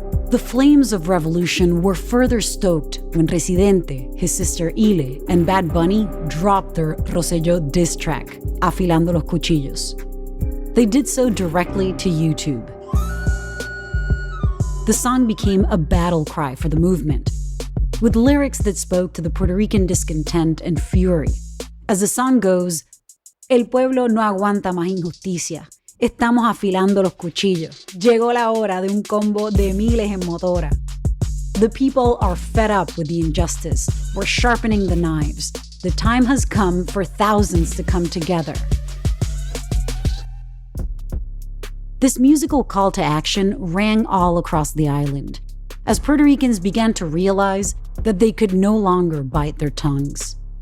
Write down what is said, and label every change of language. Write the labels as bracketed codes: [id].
[en] The flames of revolution were further stoked when Residente, his sister Ile, and Bad Bunny dropped their Rosselló diss track, Afilando los Cuchillos. They did so directly to YouTube. The song became a battle cry for the movement, with lyrics that spoke to the Puerto Rican discontent and fury. As the song goes, [es] El pueblo no aguanta más injusticia. Estamos afilando los cuchillos. Llegó la hora de un combo de miles en motora. [en] The people are fed up with the injustice. We're sharpening the knives. The time has come for thousands to come together. This musical call to action rang all across the island, as Puerto Ricans began to realize that they could no longer bite their tongues.